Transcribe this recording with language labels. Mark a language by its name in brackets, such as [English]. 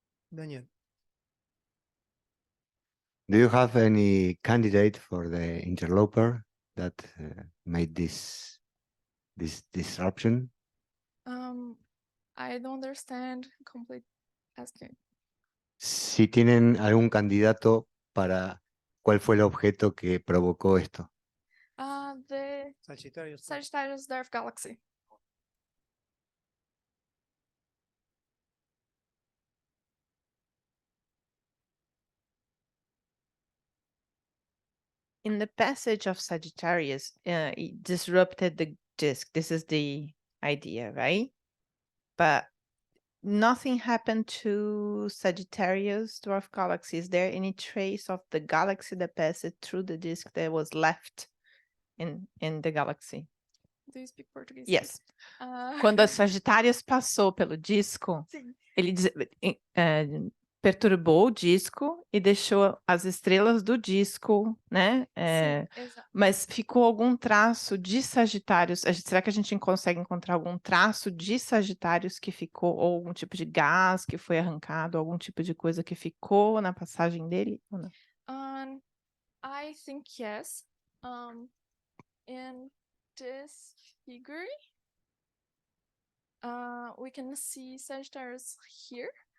[English] Daniel. Do you have any candidate for the interloper that made this disruption? I don't understand complete asking. [Spanish] Si tienen algún candidato para cuál fue el objeto que provocó esto. [English] The Sagittarius dwarf galaxy. In the passage of Sagittarius, it disrupted the disk. This is the idea, right? But nothing happened to Sagittarius dwarf galaxy. Is there any trace of the galaxy that passed through the disk that was left in the galaxy? Do you speak Portuguese? Yes. [Portuguese] Quando a Sagittarius passou pelo disco, Sim. ele perturbou o disco e deixou as estrelas do disco, né? Mas ficou algum traço de Sagitários? Será que a gente consegue encontrar algum traço de Sagitários que ficou, ou algum tipo de gás que foi arrancado, algum tipo de coisa que ficou na passagem dele? Ou não? [English] I think yes. In this figure, we can see Sagittarius here.